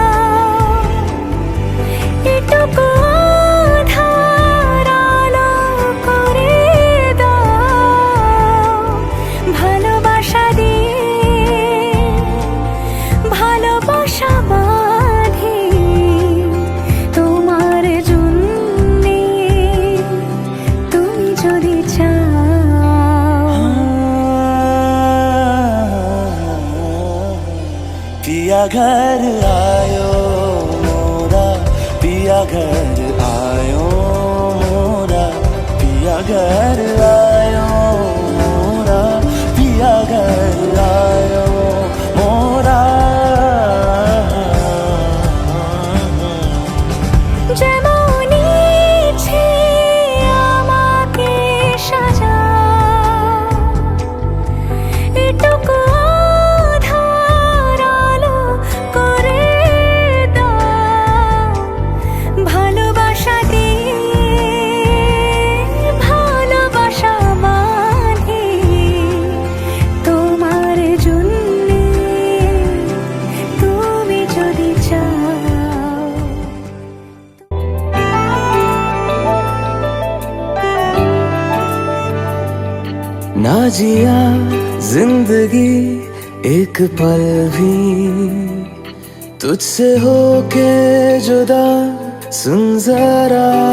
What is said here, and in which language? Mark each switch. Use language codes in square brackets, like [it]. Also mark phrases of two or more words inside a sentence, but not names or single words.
[bn] এটুকু আধার আলো করে দাও ভালোবাসা দিয়ে ভালোবাসা বাঁধি তোমার জন্যে তুমি যদি চাও [hi] पिया घर आयो मोरा पिया घर आयो मोरा पिया घर आयो मोरा पिया घर आयो मोरा [bn] যেমন ইচ্ছে আমাকে সাজা এটুকু আধার আলো করে দাও ভালোবাসা দিয়ে ভালোবাসা বাঁধি তোমার জন্যে তুমি যদি চাও [hi] ना जिया जिंदगी एक पल भी तुझसे होके जुदा सुन जरा